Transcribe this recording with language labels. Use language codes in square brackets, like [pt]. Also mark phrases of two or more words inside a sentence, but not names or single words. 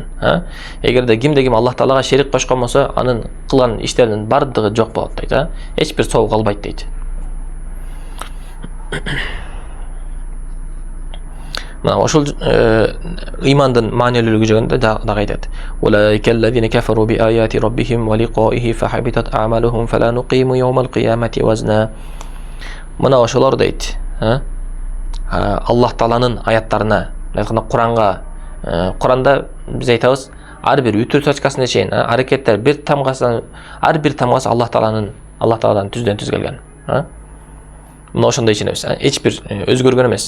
[ky] Эгерде ким Аллах Таалага шерик кошкон болсо, анын кылган иштеринин бардыгы жок болот дейт, эч бир сообу калбайт дейт. Мына ошол ыймандын маанилүүлүгү жөнүндө дагы айтат. [ar] أولئك الذين كفروا بآيات ربهم ولقائه فحبطت أعمالهم فلا نقيم يوم القيامة وزنا. [ky] Мына ошолор дейт, Аллах Тааланын аяттарына, айтканда Куранда биз айтабыз, ар бир үтүр точкасына чейин аракеттер ар бир тамгасы Аллах Тааладан түздөн түз келген. Мына ошондой ишенебиз. Эч бир өзгөргөн эмес.